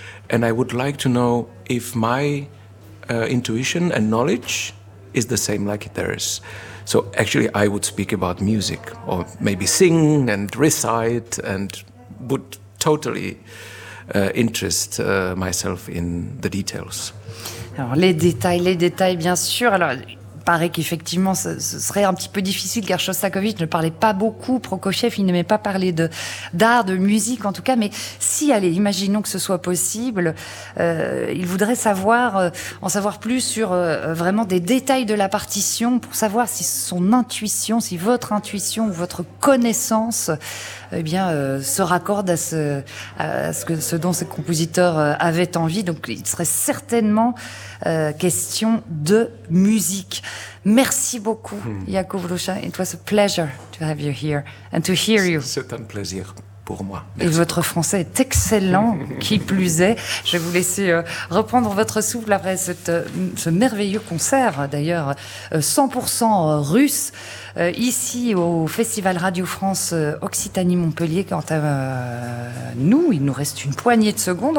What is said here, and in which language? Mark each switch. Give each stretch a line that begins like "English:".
English: And I would like to know if my intuition and knowledge is the same like theirs. So actually I would speak about music or maybe sing and recite and would totally interest myself in the details.
French: Alors, les détails, bien sûr. Alors, il paraît qu'effectivement, ce serait un petit peu difficile car Shostakovich ne parlait pas beaucoup. Prokofiev, il n'aimait pas parler d'art, de musique en tout cas. Mais si, allez, imaginons que ce soit possible, il voudrait savoir, en savoir plus sur vraiment des détails de la partition pour savoir si son intuition, si votre intuition ou votre connaissance se raccorde à ce dont ce compositeur avait envie. Donc, il serait certainement question de musique. Merci beaucoup,
English: Yacoub Loucha. It was a pleasure to have you here and to hear you.
French: C'est un plaisir. pour moi. Merci. Et votre français est excellent, qui plus est. Je vais vous laisser reprendre votre souffle après ce merveilleux concert, d'ailleurs 100% russe, ici au Festival Radio France Occitanie-Montpellier. Quant à nous, il nous reste une poignée de secondes.